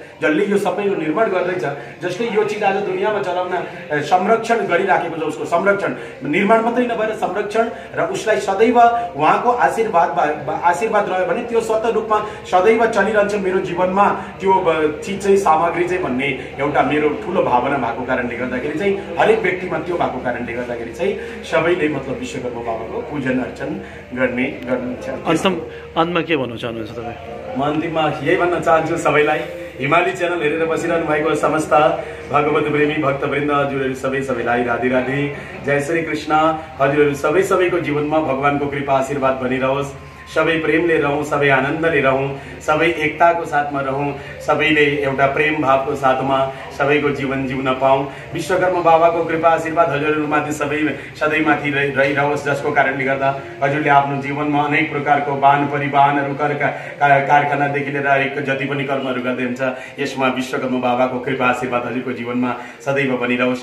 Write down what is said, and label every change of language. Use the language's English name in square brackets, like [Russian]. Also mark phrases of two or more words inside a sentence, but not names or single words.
[Nepali] जसले यो सबै यो निर्माण गर्दैछ, जसले यो चिज आज दुनियाँमा चलाउन संरक्षण गरिराखेको छ, उसको संरक्षण निर्माण मात्रै नभएर संरक्षण र उसलाई सदैव उहाँको आशीर्वाद रह्यो भने त्यो स्वतः रूपमा सदैव चलिरहन्छ मेरो जीवनमा त्यो चिज चाहिँ सामग्री चाहिँ भन्ने एउटा मेरो ठुलो भावना भएको कारणले गर्दाखेरि चाहिँ हरेक व्यक्तिमा त्यो भएको कारणले गर्दाखेरि चाहिँ सबैले मतलब विश्वकर्मा बाबाको पूजन अर्चन गर्ने अन्तमा के भन्न चाहनुहुन्छ तपाईँ? म अन्तिममा यही भन्न चाहन्छु सबैलाई, हिमाली च्यानल हेरेर बसिरहनु भएको समस्त भगवत प्रेमी भक्तवृन्द हजुरहरू सबैलाई राधे राधे, जय श्री कृष्ण। हजुरहरू सबैको जीवनमा भगवानको कृपा आशीर्वाद बनिरहोस्। सबै प्रेमले रहौँ, सबै आनन्दले रहौँ, सबै एकताको साथमा रहौँ, सबैले एउटा प्रेम भावको साथमा सबैको जीवन जिउन पाऊँ। विश्वकर्मा बाबाको कृपा आशीर्वाद हजुरहरूमाथि सधैँमाथि रहिरहोस्, जसको कारणले गर्दा हजुरले आफ्नो जीवनमा अनेक प्रकारको बान परिवाहनहरू कारखानादेखि लिएर जति पनि कर्महरू गर्दै हुन्छ यसमा विश्वकर्मा बाबाको कृपा आशीर्वाद हजुरको जीवनमा सदैव बनिरहोस्।